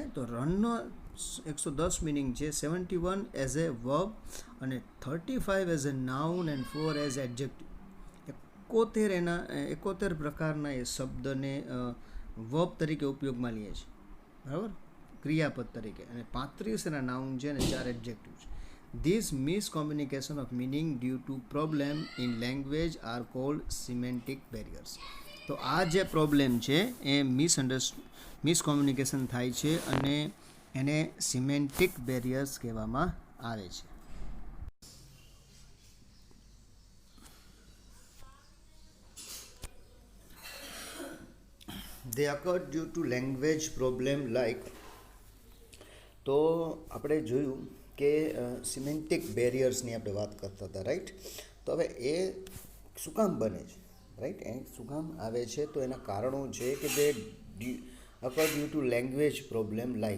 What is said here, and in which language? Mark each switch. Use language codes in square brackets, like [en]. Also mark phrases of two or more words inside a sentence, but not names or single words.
[gu] તો રનનો 110 મિનિંગ છે, 71 [en] as a verb [gu] અને 35 [en] as a noun and 4 as adjective. [gu] 71 પ્રકારના એ શબ્દને વર્બ તરીકે ઉપયોગમાં લઈએ છે, બરાબર, ક્રિયાપદ તરીકે, અને 35 એના નાઉન છે અને 4 એડજેક્ટિવ છે. [en] This miscommunication of meaning due to problem in language are called semantic barriers. [gu] તો આ જે પ્રોબ્લેમ છે એ મિસકોમ્યુનિકેશન થાય છે અને એને [en] semantic barriers [gu] કહેવામાં આવે છે. [en] They occur due to language problem like. [gu] તો આપણે જોયું કે સિમેન્ટિક બેરિયર્સની આપણે વાત કરતા હતા, રાઈટ. તો હવે એ શું કામ બને છે, રાઈટ, એ શું કામ આવે છે, તો એના કારણો છે કે તે [en] occur due to language problem like.